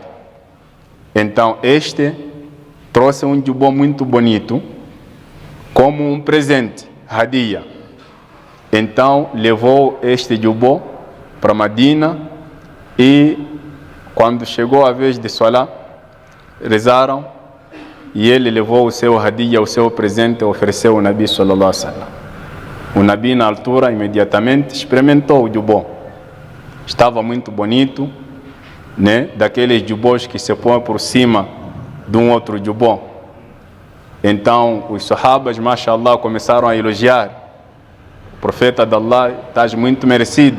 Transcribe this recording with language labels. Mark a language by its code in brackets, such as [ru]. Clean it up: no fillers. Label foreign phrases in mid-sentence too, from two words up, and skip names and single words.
[pt] Então este trouxe um jubó muito bonito como um presente, hadia. Então levou este jubó para Medina, e quando chegou a vez de Salah, rezaram e ele levou o seu hadia, o seu presente, ofereceu ao Nabi [ar] صلى الله عليه وسلم. [pt] O Nabi, na altura, imediatamente experimentou o jubó. Estava muito bonito, né? Daqueles jubós que se põem por cima de um outro jubó. Então os sahabas, mashallah, começaram a elogiar: o profeta de Allah, estás muito merecido.